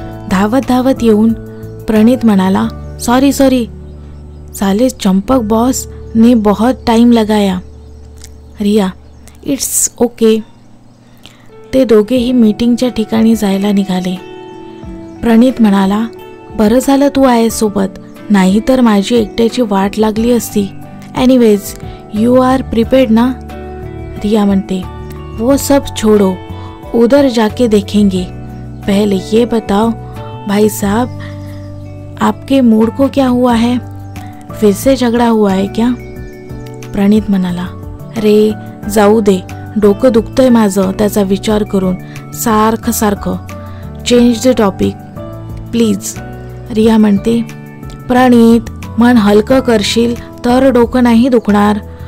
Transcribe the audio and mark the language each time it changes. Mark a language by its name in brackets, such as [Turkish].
[Marathi] धावत धावत येऊन प्रणीत म्हणाला, [Hindi] सॉरी साले चंपक बॉस ने बहुत टाइम लगाया. [Marathi] Riya, [English] It's okay. [Marathi] ते दोघेही मीटिंगच्या ठिकाणी जायला निघाले. प्रणीत म्हणाला, बरं झालं तू आहेस सोबत, नाही तर माझी एकट्याची वाट लागली असती. [English] Anyways, you are prepared ना? [Marathi] रिया म्हणते, [Hindi] वो सब छोड़ो, उधर जाके देखेंगे. पहले ये बताओ भाई साहब, आपके मूड को क्या हुआ है? फिर से झगड़ा हुआ है क्या? [Marathi] प्रणीत म्हणाला, रे जाऊ दे, डोकं दुखतंय माझं त्याचा विचार करून सारखं. [English] Change the topic please. [Marathi] Riya म्हणते, प्रणीत, मन हलकं करशील तर डोकं नाही दुखणार.